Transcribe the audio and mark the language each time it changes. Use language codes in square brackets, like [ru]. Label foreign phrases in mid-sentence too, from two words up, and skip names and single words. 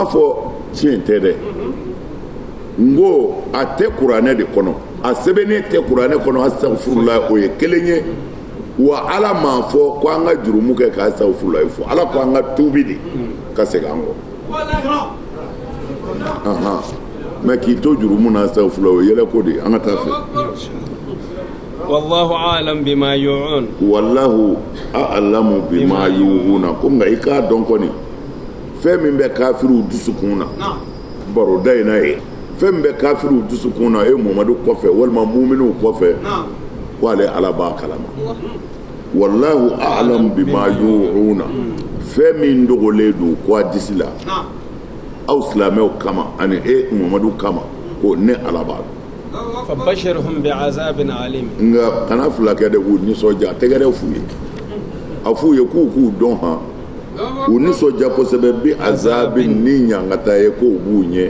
[bm] fɔ tiɲɛ tɛ dɛ n ko a tɛ kuranɛ de kɔnɔ a sɛbɛnnen tɛ kuranɛ kɔnɔ asafurula o ye kelen ye wa Ala m'a fɔ ko an ka jurumu kɛ ka asafurula fɔ Ala ko an ka tuubi de ka segin an kɔ mɛ k'i to jurumu na asafurula o ye yɛlɛ ko de an ka taa fɛ [ar] والله أعلم بما يوعون والله أعلم بما يوعون [bm] ko nka i k'a dɔn kɔni fɛn min bɛ kafiriw dusukun na baroda in na ye fɛn bɛ kafiru dusukun na e Muhamadu kɔfɛ walima mu'minu kɔfɛ ko ale Ala b'a kalama [ar] والله أعلم بما يوعون [bm] fɛn min dogolen don ko a disi la aw silamɛw kama ani e Muhamadu kama ko ne Ala b'a dɔn [ar] فبشرهم بعذاب أليم [bm] nga kana fulakɛ de k'u nisɔndiya tɛgɛrɛ f'u ye a f'u ye k'u dɔn han u nisɔndiya kosɛbɛ [ar] بعذاب [bm] ni ɲangata ye k'o b'u ɲɛ